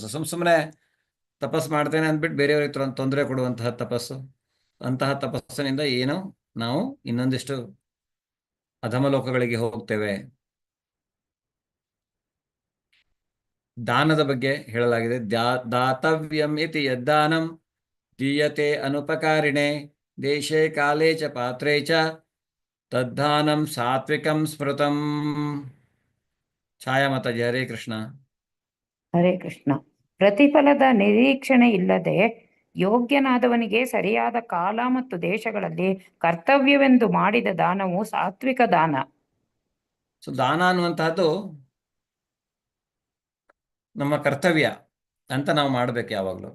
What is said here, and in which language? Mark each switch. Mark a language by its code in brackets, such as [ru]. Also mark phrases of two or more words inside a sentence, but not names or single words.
[kn] ಸುಮ್ಮನೆ ತಪಸ್ಸು ಮಾಡ್ತೇನೆ ಅಂದ್ಬಿಟ್ಟು ಬೇರೆಯವರಿಗೆ ತೊಂದರೆ ಕೊಡುವಂತಹ ತಪಸ್ಸು, ಅಂತಹ ತಪಸ್ಸಿನಿಂದ ಏನು ನಾವು ಇನ್ನೊಂದಿಷ್ಟು ಅಧಮಲೋಕಗಳಿಗೆ ಹೋಗ್ತೇವೆ. ದಾನದ ಬಗ್ಗೆ ಹೇಳಲಾಗಿದೆ. [sa] ದಾತವ್ಯಂ ಇತಿ ಯದ್ದಾನಂ ದೀಯತೆ ಅನುಪಕಾರಿಣೆ ದೇಶೇ ಕಾಲೇ ಚ ಪಾತ್ರೇ ಚ ತದ್ದಾನಂ ಸಾತ್ವಿಕಂ ಸ್ಮೃತಂ. [kn] ಛಾಯಾ ಮಾತಾಜಿ. [sa] ಹರೇ ಕೃಷ್ಣ. ಹರೇ ಕೃಷ್ಣ. [kn] ಪ್ರತಿಫಲದ ನಿರೀಕ್ಷಣೆ ಇಲ್ಲದೆ ಯೋಗ್ಯನಾದವನಿಗೆ ಸರಿಯಾದ ಕಾಲ ಮತ್ತು ದೇಶಗಳಲ್ಲಿ ಕರ್ತವ್ಯವೆಂದು ಮಾಡಿದ ದಾನವು ಸಾತ್ವಿಕ ದಾನ. ಸೊ ದಾನ ಅನ್ನುವಂತಹದ್ದು ನಮ್ಮ ಕರ್ತವ್ಯ ಅಂತ ನಾವು ಮಾಡಬೇಕು ಯಾವಾಗಲೂ.